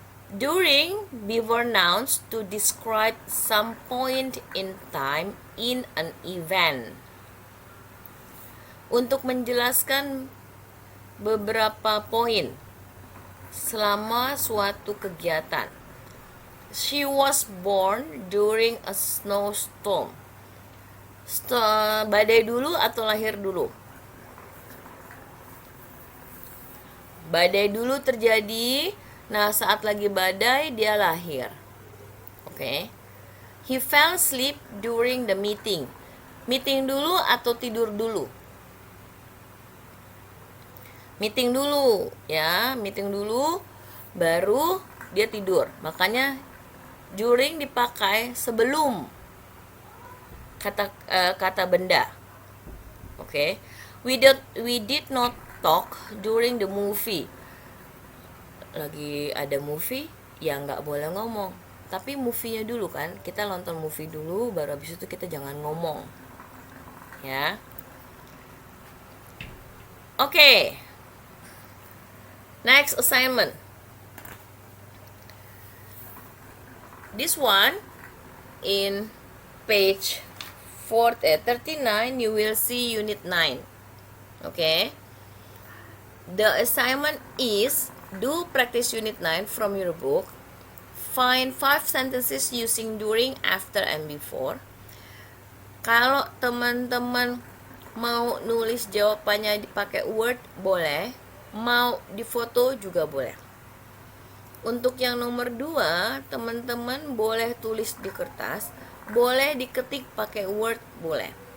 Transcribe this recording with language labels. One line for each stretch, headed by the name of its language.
English: During before nouns to describe some point in time in an event.
Indonesian: Untuk menjelaskan beberapa poin selama suatu kegiatan.
English: She was born during a snowstorm.
Indonesian: Badai dulu atau lahir dulu? Badai dulu terjadi. Nah, saat lagi badai dia lahir. Oke.
English: He fell asleep during the meeting.
Indonesian: Meeting dulu atau tidur dulu? Meeting dulu ya, meeting dulu baru dia tidur. Makanya during dipakai sebelum kata benda. Oke.
English: We did not talk during the movie.
Indonesian: Lagi ada movie ya nggak boleh ngomong, tapi movie-nya dulu kan, kita nonton movie dulu baru habis itu kita jangan ngomong ya.
English: Oke. Next assignment. This one in page 39 you will see unit 9. Okay. The assignment is do practice unit 9 from your book. Find 5 sentences using during, after, and before.
Indonesian: Kalau teman-teman mau nulis jawabannya dipakai Word boleh, mau difoto juga boleh. Untuk yang nomor 2, teman-teman boleh tulis di kertas, boleh diketik pakai Word, boleh.